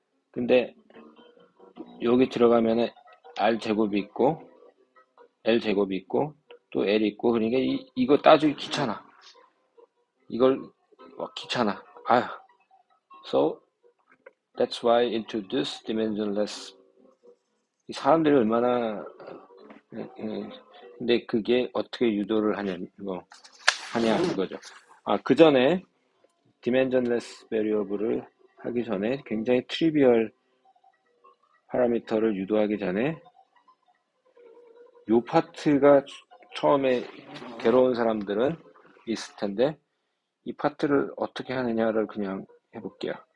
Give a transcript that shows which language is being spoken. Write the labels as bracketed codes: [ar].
[ko] 근데 여기 들어가면은 R 제곱이 있고 L 제곱이 있고 또 L이 있고, 그러니까 이거 따지기 귀찮아. 이걸 귀찮아. [en] So that's why introduce dimensionless. [ko] 이 사람들이 얼마나 근데 그게 어떻게 유도를 하냐 이거죠. 그 전에 dimensionless variable을 하기 전에 굉장히 트리비얼 파라미터를 유도하기 전에 요 파트가 처음에 괴로운 사람들은 있을 텐데, 이 파트를 어떻게 하느냐를 그냥 해볼게요.